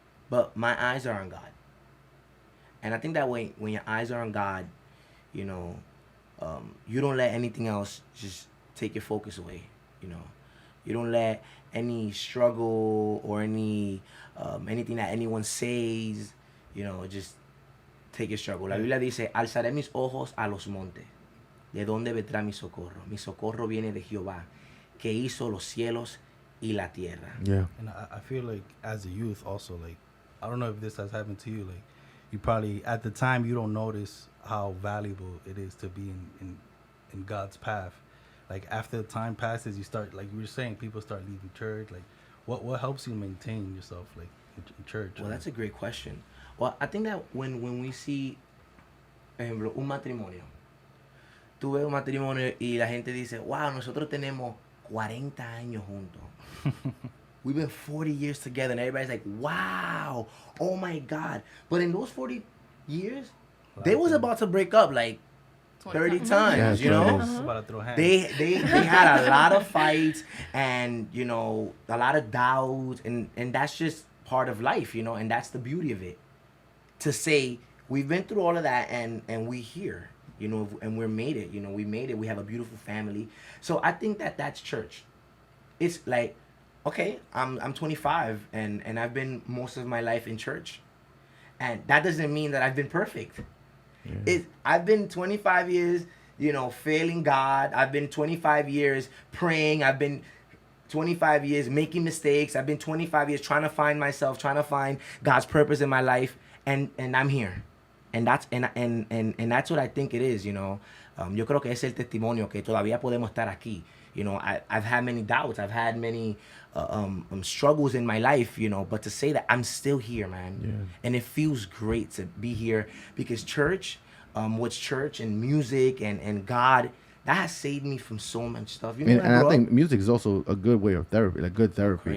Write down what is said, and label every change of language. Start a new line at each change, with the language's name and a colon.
English: But my eyes are on God. And I think that when your eyes are on God, you don't let anything else just take your focus away. You don't let any struggle or anything that anyone says, just take your struggle.
Spanish: La Biblia dice, alzaré mis ojos a los montes. ¿De dónde vendrá mi socorro? Mi socorro viene de Jehová, que hizo los cielos y la tierra.
English: Yeah. And I feel like as a youth also, like, I don't know if this has happened to you, like, you probably, at the time, you don't notice how valuable it is to be in God's path. Like, after time passes, you start, like you were saying, people start leaving church. Like, what helps you maintain yourself, like, in church? Well, that's a great question. Well, I think that when we see,
Spanish: por ejemplo, un matrimonio, tú ves un matrimonio y la gente dice, wow, nosotros tenemos 40 años juntos.
English: We've been 40 years together, and everybody's like, wow, oh my God. But in those 40 years, they was about to break up like 30 times, About to throw hands. They had a lot of fights and, a lot of doubts, and that's just part of life, and that's the beauty of it. To say, we've been through all of that, and we here, and we're made it, we made it. We have a beautiful family. So I think that's church. It's like, okay, I'm 25 and I've been most of my life in church, and that doesn't mean that I've been perfect. Yeah. I've been 25 years, failing God. I've been 25 years praying. I've been 25 years making mistakes. I've been 25 years trying to find myself, trying to find God's purpose in my life, and I'm here, and that's what I think it is.
Spanish: Yo creo que es el testimonio que todavía podemos estar aquí.
English: I've had many doubts. I've had many struggles in my life, but to say that I'm still here, man. Yeah. And it feels great to be here because church, what's church and music and God, that has saved me from so much stuff. And I think music is also a good way of therapy, like good therapy.